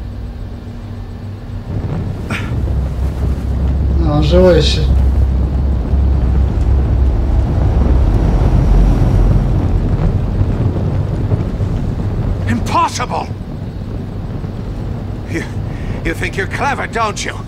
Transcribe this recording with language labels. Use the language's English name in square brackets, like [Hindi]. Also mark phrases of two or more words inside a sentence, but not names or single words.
[Russian] А, он живой еще. [English] Impossible! You think you're clever, don't you?